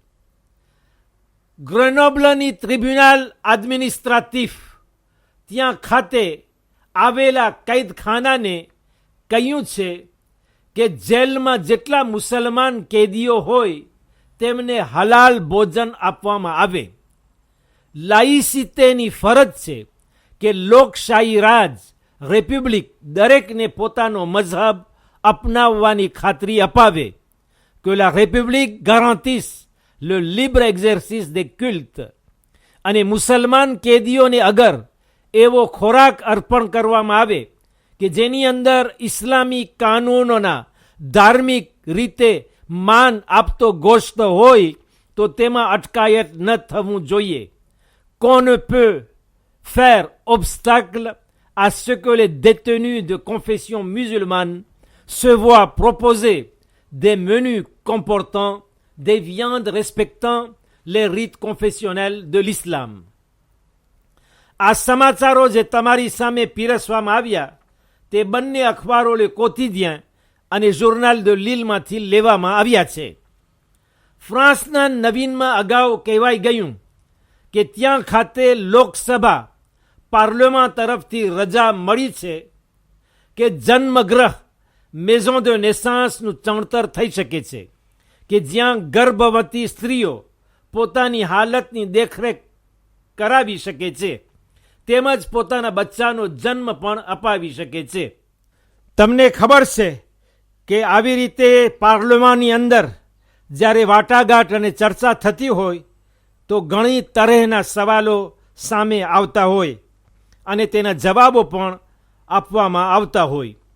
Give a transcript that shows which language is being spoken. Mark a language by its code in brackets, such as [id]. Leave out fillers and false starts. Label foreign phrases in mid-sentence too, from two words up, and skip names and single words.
[gu] ગ્રેનોબ્લની [fr] tribunal administratif [gu] ત્યાં ખાતે આવેલા કૈદખાનાને કહ્યું છે કે જેલમાં જેટલા મુસલમાન કેદીઓ હોય તેમને હલાલ ભોજન આપવામાં આવે. લાઇસિટેની ફરજ છે કે લોકશાહી રાજ, રિપબ્લિક દરેકને પોતાનો મઝહબ અપનાવવાની ખાતરી અપાવે. [fr] કે la république garantisse le libre exercice des cultes. [gu] અને મુસલમાન કેદીઓને અગર એવો ખોરાક અર્પણ કરવામાં આવે કે જેની અંદર ઇસ્લામી કાનૂનોના ધાર્મિક રીતે માન આપતો ગોશ્ત હોય તો તેમાં અટકાયત ન થવું જોઈએ. [fr] qu'on ne peut faire obstacle à ce que les détenus de confession musulmane se voient proposer des menus comportant des viandes respectant les rites confessionnels de l'islam. [gu] આ સમાચારો જે તમારી સામે પીરસવામાં આવ્યા તે બંને અખબારોએ કોતિદિયાં અને જોર્નાલ de Lilleમાંથી લેવામાં આવ્યા છે. ફ્રાન્સના નવીનમાં અગાઉ કહેવાઈ ગયું કે ત્યાં ખાતે લોકસભા પાર્લામેન્ટ તરફથી રજા મળી છે કે જન્મગ્રહ [fr] maison de naissance [gu] નું ચણતર થઈ શકે છે કે જ્યાં ગર્ભવતી સ્ત્રીઓ પોતાની હાલતની દેખરેખ કરાવી શકે છે તેમજ પોતાના બચ્ચાનો જન્મ પણ અપાવી શકે છે. તમને ખબર છે કે આવી રીતે પાર્લામેન્ટની અંદર જ્યારે વાટાઘાટ અને ચર્ચા થતી હોય તો ઘણી તરહના સવાલો સામે આવતા હોય અને તેના જવાબો પણ આપવામાં આવતા હોય.